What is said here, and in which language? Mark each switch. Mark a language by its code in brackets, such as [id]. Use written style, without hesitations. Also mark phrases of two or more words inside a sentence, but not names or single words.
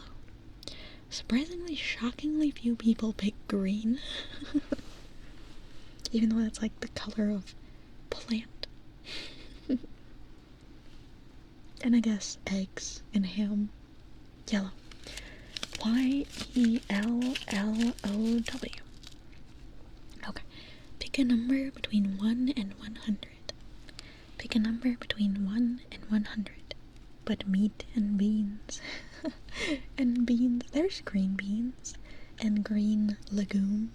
[en] Surprisingly, shockingly few people pick green. Even though that's like the color of plant. And I guess eggs and ham. Yellow. Y-E-L-L-O-W. Okay. Pick a number between 1 and 100. Pick a number between 1 and 100. But meat and beans. And beans. There's green beans. And green legumes.